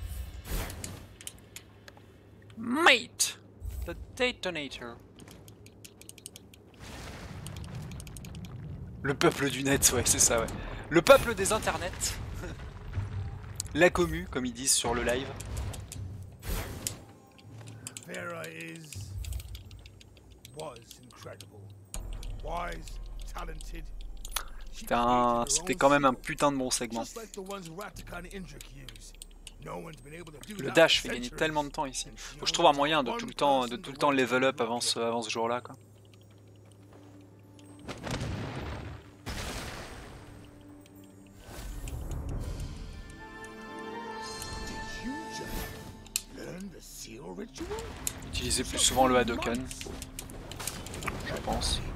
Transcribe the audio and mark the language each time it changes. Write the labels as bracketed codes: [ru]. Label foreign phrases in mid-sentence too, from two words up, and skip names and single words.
[en] Mate! The detonator. [fr] Le peuple du net, ouais, c'est ça, ouais. Le peuple des internets. La commu, comme ils disent sur le live. [en] Vera was incredible. Wise, talented. [fr] C'était quand même un putain de bon segment. Le dash fait gagner tellement de temps ici. Faut que je trouve un moyen de tout le temps [en] level up [fr] avant ce jour-là, quoi. Utiliser plus souvent le Hadoken, je pense.